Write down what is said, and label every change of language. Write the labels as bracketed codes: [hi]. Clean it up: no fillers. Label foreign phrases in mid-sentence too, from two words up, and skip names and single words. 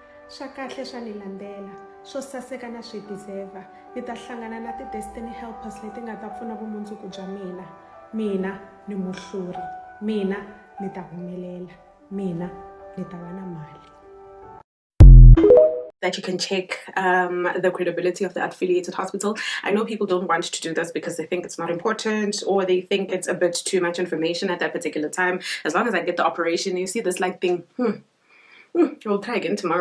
[ts] Swa kahle swa ni landzela swo saseka na swi deserva ni ta hlangana na ti-destiny helpers leti nga ta pfuna vumundzuku bya mina ni muhluri mina ni ta humelela mina ni ta va na mali. [en] That you can check the credibility of the affiliated hospital. I know people don't want to do this because they think it's not important or they think it's a bit too much information at that particular time. As long as I get the operation, you see this like thing, we'll try again tomorrow.